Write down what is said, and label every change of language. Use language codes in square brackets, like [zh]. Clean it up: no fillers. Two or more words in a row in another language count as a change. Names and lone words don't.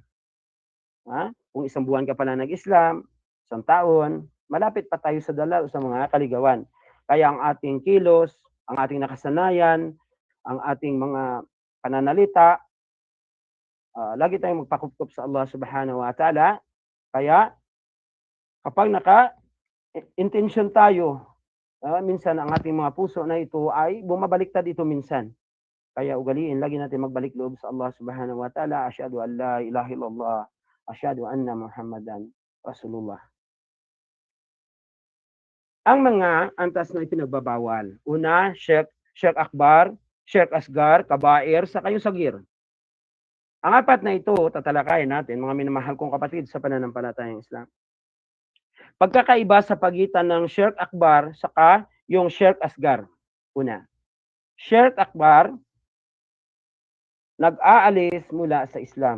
[tl] Kung isang buwan ka pala nag-Islam, isang taon, malapit pa tayo sa dalal o sa mga kaligawan. Kaya ang ating kilos, ang ating nakasanayan, ang ating mga pananalita, lagi tayong magpakupkup sa [ar] الله سبحانه وتعالى. [tl] Kaya kapag naka-intention tayo, minsan ang ating mga puso na ito ay bumabaliktad ito minsan. Kaya ugaliin, lagi natin magbalik loob sa [ar] الله سبحانه وتعالى. أشهد أن لا إله إلا الله. أشهد أن محمدا رسول الله. [tl] Ang mga antas na ipinagbabawal. Una, [ar] شرك أكبر، شرك أصغر، كبائر, [tl] saka yung sagir. Ang apat na ito, tatalakayin natin, mga minamahal kong kapatid sa pananampalatayang Islam. Pagkakaiba sa pagitan ng [ar] شرك أكبر [tl] saka yung [ar] شرك أصغر. [tl] Una, [ar] شرك أكبر, [tl] nag-aalis mula sa Islam.